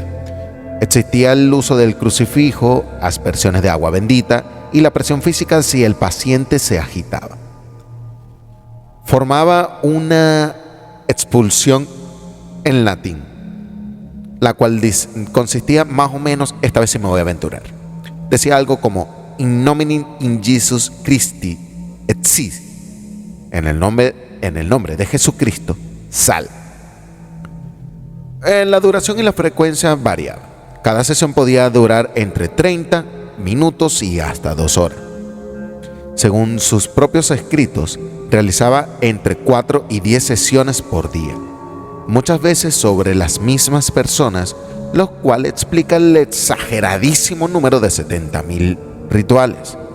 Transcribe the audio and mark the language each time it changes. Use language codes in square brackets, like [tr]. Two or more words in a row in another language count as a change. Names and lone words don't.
[es] Existía el uso del crucifijo, aspersiones de agua bendita y la presión física si el paciente se agitaba. Formaba una expulsión en latín, la cual consistía más o menos, esta vez sí me voy a aventurar. Decía algo como [la] in nomine in Jesus Christi et sis, [es] en el nombre de Jesucristo, sal. La duración y la frecuencia variaba. Cada sesión podía durar entre 30 minutos y hasta 2 horas. Según sus propios escritos, realizaba entre 4 y 10 sesiones por día, muchas veces sobre las mismas personas, lo cual explica el exageradísimo número de 70.000 rituales.